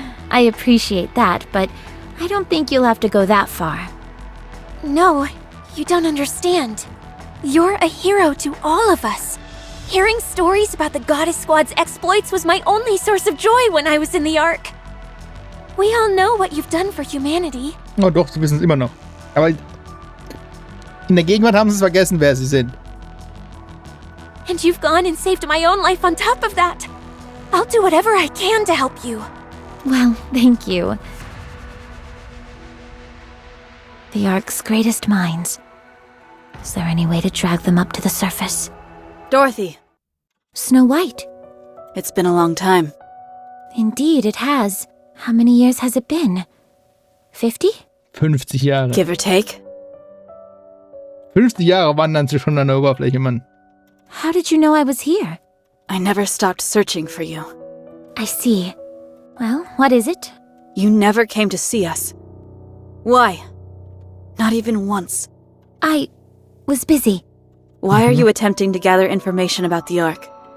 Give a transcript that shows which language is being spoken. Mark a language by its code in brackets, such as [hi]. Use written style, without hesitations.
[en] I appreciate that, but I don't think you'll have to go that far. No, you don't understand. You're a hero to all of us. Hearing stories about the Goddess Squad's exploits was my only source of joy when I was in the Ark. We all know what you've done for humanity. [de] Oh doch, sie wissen es immer noch. Aber in der Gegenwart haben sie es vergessen, wer sie sind. [en] And you've gone and saved my own life on top of that. I'll do whatever I can to help you. Well, thank you. The Ark's greatest minds. Is there any way to drag them up to the surface? Dorothy, Snow White. it's been a long time. Indeed, it has. How many years has it been? 50? [de] 50 Jahre. [en] Give or take. [de] 50 Jahre wandern sie schon an der Oberfläche, Mann. [en] How did you know I was here? I never stopped searching for you. I see. Well, what is it? You never came to see us. Why? Not even once. I was busy. Why are you attempting to gather information about the Ark?